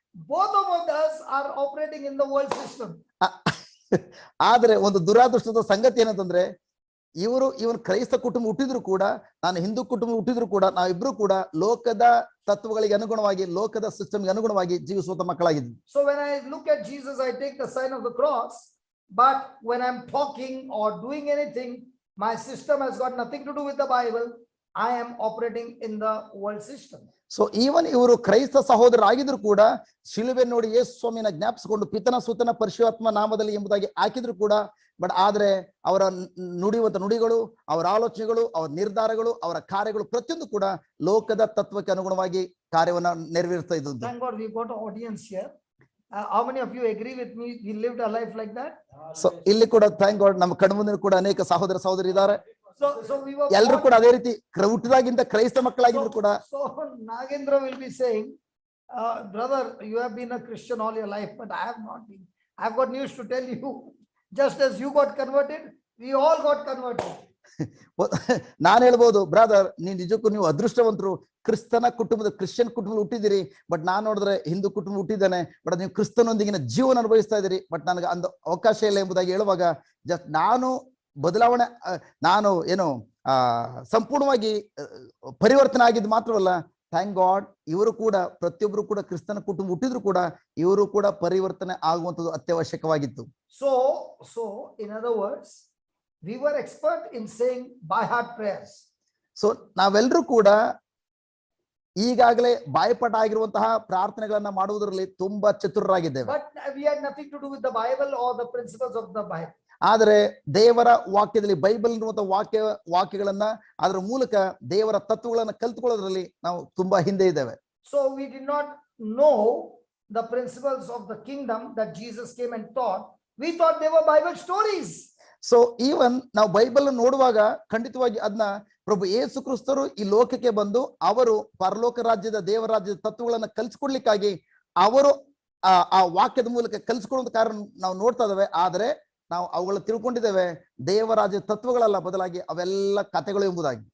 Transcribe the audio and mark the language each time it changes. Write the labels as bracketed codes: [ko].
[en] both of us are operating in the world system. [kn] ಆದ್ರೆ ಒಂದು ದುರಾದೃಷ್ಟದ ಸಂಗತಿ ಏನಂತಂದ್ರೆ ಇವನು ಕ್ರೈಸ್ತ ಕುಟುಂಬ ಹುಟ್ಟಿದ್ರು ಕೂಡ, ನಾನು ಹಿಂದೂ ಕುಟುಂಬ ಹುಟ್ಟಿದ್ರು ಕೂಡ, ನಾವಿಬ್ರು ಕೂಡ ಲೋಕದ ತತ್ವಗಳಿಗೆ ಅನುಗುಣವಾಗಿ ಲೋಕದ ಸಿಸ್ಟಮ್ಗೆ ಅನುಗುಣವಾಗಿ ಜೀವಿಸುವಂತ ಮಕ್ಕಳಾಗಿದ್ವಿ. [en] So when I look at Jesus, I take the sign of the cross, but when I'm talking or doing anything, my system has got nothing to do with the Bible. I am operating in the world system. [kn] So even ಇವರು ಕ್ರೈಸ್ತ ಸಹೋದರರಾಗಿದ್ರು ಕೂಡ ಶಿಲುಬೆ ನೋಡಿ ಯೇಸು ಸ್ವಾಮಿನ ಜ್ಞಾಪಿಸಿಕೊಂಡು ಪಿತನ ಸುತನ ಪರಿಶುದ್ಧಾತ್ಮ ನಾಮದಲ್ಲಿ ಎಂಬುದಾಗಿ ಹಾಕಿದ್ರು ಕೂಡ, but ಆದ್ರೆ ಅವರ ನುಡಿಯುವಂತ ನುಡಿಗಳು, ಅವರ ಆಲೋಚನೆಗಳು, ಅವರ ನಿರ್ಧಾರಗಳು, ಅವರ ಕಾರ್ಯಗಳು ಪ್ರತಿಯೊಂದು ಕೂಡ ಲೋಕದ ತತ್ವಕ್ಕೆ ಅನುಗುಣವಾಗಿ ಕಾರ್ಯವನ್ನ ನೆರವೇರಿಸ್ತಾ ಇದ್ದದ್ದು. [en] Thank God we got an audience here. How many of you agree with me? We lived a life like that. [kn] So ಇಲ್ಲಿ ಕೂಡ [en] thank God [kn] ನಮ್ಮ ಕಣ್ಮುಂದೆ ಕೂಡ ಅನೇಕ ಸಹೋದರ ಸಹೋದರಿ ಇದ್ದಾರೆ. [en] So we were [kn] ಎಲ್ಲರೂ ಕೂಡ ಅದೇ ರೀತಿ ಹುಟ್ಟಿದಾಗಿಂದ ಕ್ರೈಸ್ತ ಮಕ್ಕಳಾಗಿದ್ರು ಕೂಡ. [en] So Nagendra will be saying, brother, you have been a Christian all your life, but I have not been. I've got news to tell you. Just as you got converted, we all got converted. [kn] ನಾನು ಹೇಳ್ಬೋದು, brother ನಿಜಕ್ಕೂ ನೀವು ಅದೃಷ್ಟವಂತರು, Christian ಕುಟುಂಬದಲ್ಲಿ ಹುಟ್ಟಿದಿರಿ, but ನಾನ್ ನೋಡಿದ್ರೆ ಹಿಂದೂ ಕುಟುಂಬ ಹುಟ್ಟಿದ್ದೇನೆ, but ನೀವು ಕ್ರಿಸ್ತನೊಂದಿಗಿನ ಜೀವನ ಅನುಭವಿಸ್ತಾ ಇದ್ದೀರಿ, ಬಟ್ ನನಗೆ ಅಂದ ಅವಕಾಶ ಇಲ್ಲ ಎಂಬುದಾಗಿ ಹೇಳುವಾಗ ನಾನು ಬದಲಾವಣೆ, ನಾನು ಸಂಪೂರ್ಣವಾಗಿ ಪರಿವರ್ತನೆ ಆಗಿದ್ದು ಮಾತ್ರವಲ್ಲ, [en] thank God [kn] ಇವರು ಕೂಡ ಪ್ರತಿಯೊಬ್ಬರು ಕೂಡ ಕ್ರಿಸ್ತನ ಕುಟುಂಬ ಹುಟ್ಟಿದ್ರು ಕೂಡ ಇವರು ಕೂಡ ಪರಿವರ್ತನೆ ಆಗುವಂಥದ್ದು ಅತ್ಯವಶ್ಯಕವಾಗಿತ್ತು. [en] So in other words, we were expert in saying by heart prayers. [kn] So ನಾವೆಲ್ಲರೂ ಕೂಡ ಈಗಾಗಲೇ ಬಾಯ್ಪಾಠ ಆಗಿರುವಂತಹ ಪ್ರಾರ್ಥನೆಗಳನ್ನ ಮಾಡುವುದರಲ್ಲಿ ತುಂಬಾ ಚತುರರಾಗಿದ್ದೇವೆ. [en] But we had nothing to do with the Bible or the principles of the Bible. [kn] ಆದರೆ ದೇವರ ವಾಕ್ಯದಲ್ಲಿ ಬೈಬಲ್ ಇರುವಂತಹ ವಾಕ್ಯಗಳನ್ನ ಅದರ ಮೂಲಕ ದೇವರ ತತ್ವಗಳನ್ನ ಕಲ್ತ್ಕೊಳ್ಳೋದ್ರಲ್ಲಿ ನಾವು ತುಂಬಾ ಹಿಂದೆ ಇದ್ದೇವೆ. [en] So we did not know the principles of the kingdom that Jesus came and taught. We thought they were Bible stories. [kn] So even ನಾವು ಬೈಬಲ್ ನೋಡುವಾಗ ಖಂಡಿತವಾಗಿ ಅದನ್ನ ಪ್ರಭು ಯೇಸು ಕ್ರಿಸ್ತರು ಈ ಲೋಕಕ್ಕೆ ಬಂದು ಅವರು ಪರಲೋಕ ರಾಜ್ಯದ ದೇವರ ರಾಜ್ಯದ ತತ್ವಗಳನ್ನ ಕಲ್ಸ್ಕೊಡ್ಲಿಕ್ಕಾಗಿ ಅವರು ಆ ವಾಕ್ಯದ ಮೂಲಕ ಕಲ್ಸ್ಕೊಳ್ಳುವಂತ ಕಾರಣ ನಾವು ನೋಡ್ತಾ ಇದ್ದೇವೆ. ಆದ್ರೆ ನಾವು ಅವುಗಳ ತಿಳ್ಕೊಂಡಿದ್ದೇವೆ ದೇವರಾಜ್ಯ ತತ್ವಗಳಲ್ಲ, ಬದಲಾಗಿ ಅವೆಲ್ಲ ಕಥೆಗಳು ಎಂಬುದಾಗಿ.